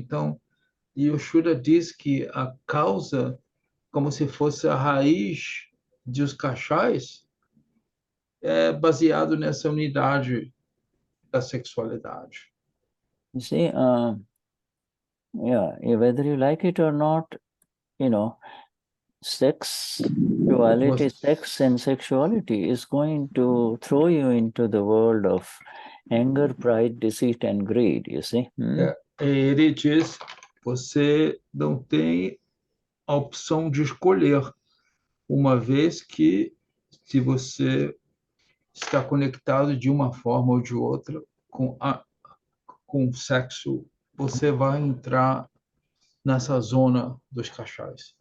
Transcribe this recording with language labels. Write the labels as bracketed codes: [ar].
[pt] Então, e o Shuddha diz que a causa, como se fosse a raiz dos cachais, é baseado nessa unidade da sexualidade. [en] You see, whether you like it or not, sexuality, sex and sexuality is going to throw you into the world of anger, pride, deceit, and greed, you see. [pt] Ele diz, você não tem a opção de escolher, uma vez que, se você está conectado de uma forma ou de outra com o sexo, você vai entrar nessa zona dos cachais.